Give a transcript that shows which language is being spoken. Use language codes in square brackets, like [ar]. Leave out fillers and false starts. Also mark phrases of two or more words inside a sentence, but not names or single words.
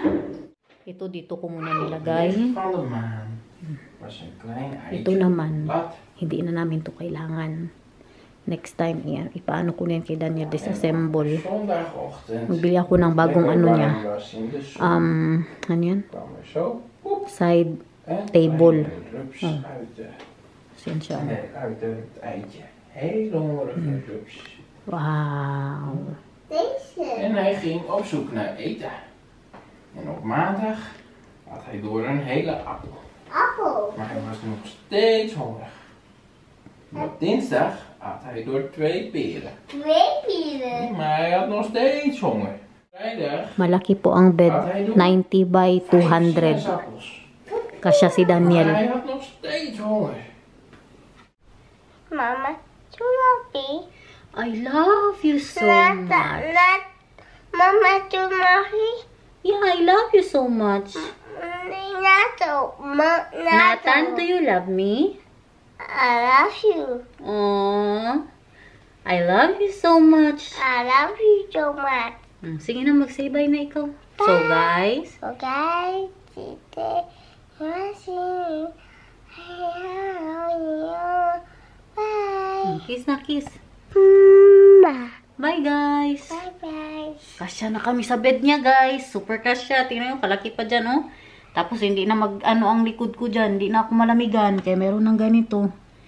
[tl] Ito dito ko muna nilagay. Ito naman, hindi na namin to kailangan. Next time, yan. Ipaano ko na yan kay Daniel, disassemble. Magbili ako ng bagong niya. Ano yan? [en] Side table. [tl] Oh. Yan siya. [nl] Nee, uit het eitje. Hele hongerige pups. Wow. Deze. En hij ging op zoek naar eten. En op maandag had hij door een hele appel. Appel. Maar hij was nog steeds hongerig. En op dinsdag had hij door 2 peren. 2 pieren. Maar hij had nog steeds honger. Vrijdag [tl] Malaki po ang bed. 90 by 5 200. [nl] sinaasappels. [tl] Kasya si [nl] Maar [tl] Daniel. [nl] hij had nog steeds honger. Mama, Chumapi. [en] I love you so much. Mama, Chumapi. Yeah, I love you so much. Nato. Nathan, do you love me? I love you. Aww. I love you so much. I love you so much. [tl] Sige na, mag-say bye na ikaw. [en] So guys, Okay, today, watching. I love you. Bye. [tl] kiss na kiss. [en] Bye guys. Bye bye. [tl] Kasya na kami sa bed niya guys. Super kasya. Tingnan nyo, kalaki pa dyan oh. Tapos hindi na mag ano ang likod ko dyan. Hindi na ako malamigan. Kaya meron ng ganito.